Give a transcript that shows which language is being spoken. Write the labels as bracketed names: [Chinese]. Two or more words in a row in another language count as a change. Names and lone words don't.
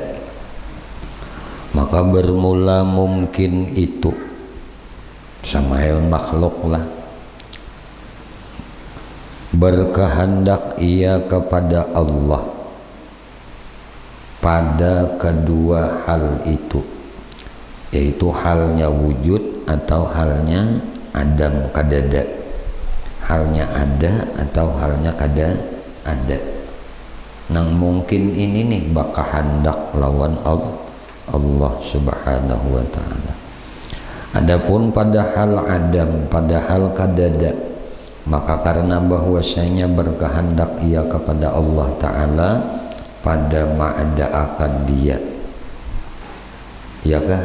[Indonesian] Maka bermula mungkin itu sama makhluk lah, berkehendak ia kepada Allah pada kedua hal itu, yaitu halnya wujud atau halnya adam kadada, halnya ada atau halnya kada ada. [Banjar] Nang mungkin ini nih baka hendak lawan Allah [Arabic] Subhanahu wa ta'ala. [Indonesian] Adapun pada hal adam, pada hal kadada, maka karena bahwasanya berkehendak ia kepada Allah Ta'ala pada ma'ada akan dia, ya kah?